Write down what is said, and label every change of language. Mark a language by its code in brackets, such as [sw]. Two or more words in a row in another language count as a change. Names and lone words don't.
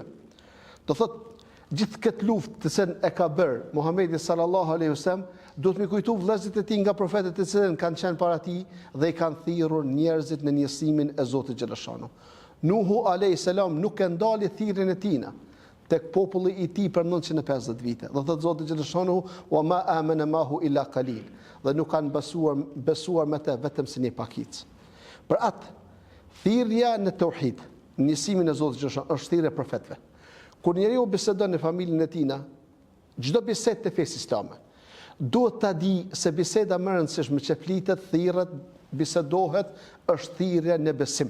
[sq] Do thotë gjithë këtë luftë të cilën e ka bërë Muhamedi [ar] صلى الله عليه وسلم, [sq] duhet mi kujtu vëllezërit e tij nga profetët e cilën kanë qenë para tij dhe i kanë thirrur njerëzit në njësimin e Zotit xhallashanuhu. Nuhu [ar] عليه السلام [sq] nuk e ndali thirrjen e tij tek populli i tij për 950 vite. Dhe thotë Zoti xhallashanuhu: [ar] "وما آمن معه إلا قليل." [sq] Dhe nuk kanë besuar me të vetëm si një pakic. Për atë thirrja në tauhid, njësimin e Zotit xhallashanuhu është thirrja e profetëve. Kur njeriu bisedon në familjen e tij, çdo bisedë të fesë islame, duhet ta di se biseda më e rëndësishme që flitet, thirret, bisedohet, është thirrja në besim.